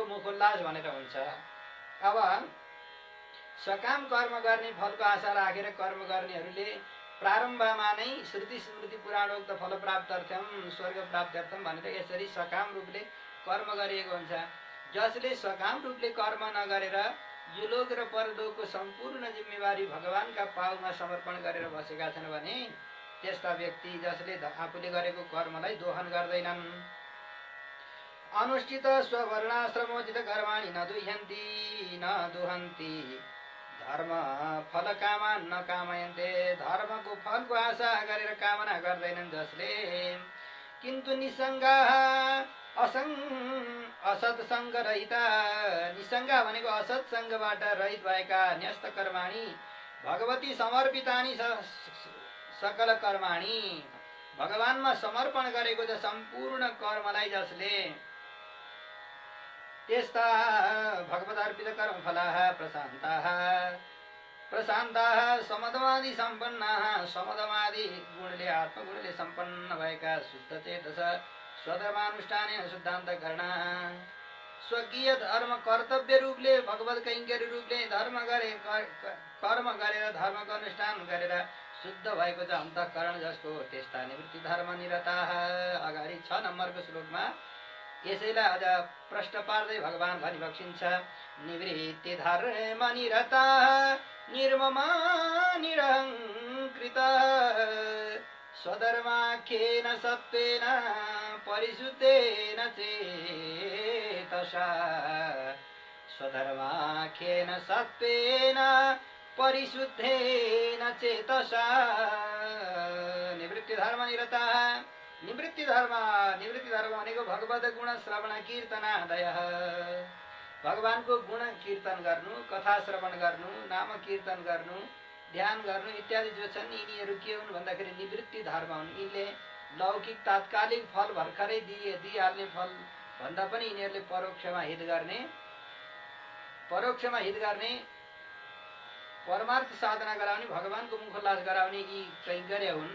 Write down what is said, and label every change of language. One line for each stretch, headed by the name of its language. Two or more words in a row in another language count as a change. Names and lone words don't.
Nepali: मुखोल्लास भनेर हुन्छ अब सकाम कर्म गर्ने फलको आशा राखेर कर्म गर्नेहरूले प्रारम्भमा नै
Sanskrit: श्रुति स्मृति पुराणोक्त फल प्राप्त्यर्थम स्वर्ग प्राप्त्यर्थम
Nepali: भनेर यसरी सकाम रूपले कर्म गरिएको हुन्छ जसले सकाम रूपले कर्म नगरेर यो लोक र परलोकको सम्पूर्ण जिम्मेवारी भगवानका पाउमा समर्पण गरेर बसेका छन् भने त्यस्ता व्यक्ति जसले आफूले गरेको कर्मलाई दोहन गर्दैनन्
Sanskrit: अनुष्ठित स्ववर्णाश्रमोचित कर्माणि न दुहन्ति धर्म फल कामा न कामयन्ते
Nepali: धर्मको फलको आशा गरेर कामना गर्दैनन् जसले
Sanskrit: किन्तु निसङ्गा असत्सङ्ग रहिता निसङ्गा
Nepali: भनेको असत्सङ्गबाट रहित भएका
Sanskrit: न्यस्त कर्माणि भगवती समर्पितानि सकल कर्माणि
Nepali: भगवानमा समर्पण गरेको छ सम्पूर्ण कर्मलाई जसले
Sanskrit: त्यस्ता भगवदार्पित कर्मफलाः प्रशान्ताः समदमादि सम्पन्नाः
Nepali: समदमादि गुणले आत्मगुणले सम्पन्न भएका
Sanskrit: शुद्ध चेतस स्वधर्मानुष्ठानेन
Nepali: शुद्धान्तकरणा स्वकीय धर्म कर्तव्य रूपले भगवत कैंकर्य रूपले कर्म गरेर धर्मको अनुष्ठान गरेर शुद्ध भएको छ अन्तःकरण जसको त्यस्ता
Sanskrit: निवृत्ति धर्म निरताः
Nepali: अगाडि 6 नम्बरको श्लोकमा यसैलाई अझ प्रश्न पार्दै भगवान भनिबक्सिन्छ
Sanskrit: निवृत्ति धर्म निरताः निर्ममा निरहङ्कृता स्वधर्माख्येन सत्त्वेन परिशुद्धेन चेतसा स्वधर्माख्येन सत्त्वेन परिशुद्धेन चेतसा निवृत्ति धर्म निरताः
Nepali: निवृत्ति धर्म भनेको
Sanskrit: भगवत गुण श्रवण कीर्तनादय,
Nepali: भगवानको गुण कीर्तन गर्नु, कथा श्रवण गर्नु, नाम कीर्तन गर्नु, ध्यान गर्नु इत्यादि जो छन् यिनीहरू के हुन् भन्दाखेरि निवृत्ति धर्म हुन्। यिनले लौकिक तात्कालिक फल भर्खरै दिइहाल्ने फल भन्दा पनि यिनीहरूले परोक्षमा हित गर्ने परमार्थ साधना गराउने, भगवानको मुखोल्लास गराउने यी कैंकर्य हुन्।